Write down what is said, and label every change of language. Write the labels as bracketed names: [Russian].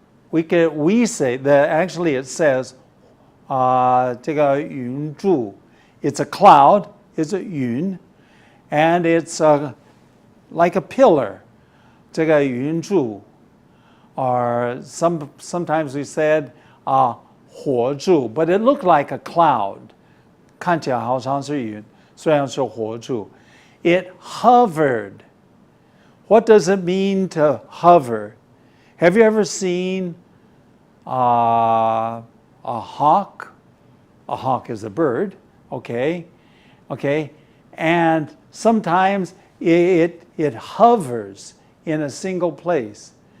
[English] We say that actually it says [Chinese] 这个云柱. [English] It's a cloud, it's a 云, and it's like a pillar. [Chinese] 这个云柱. [English] or sometimes we said 火柱, but it looked like a cloud. [Chinese] 看起来好像是云，虽然是火柱。 [English] It hovered. What does it mean to hover? Have you ever seen a hawk? A hawk is a bird, okay? And sometimes it hovers in a single place.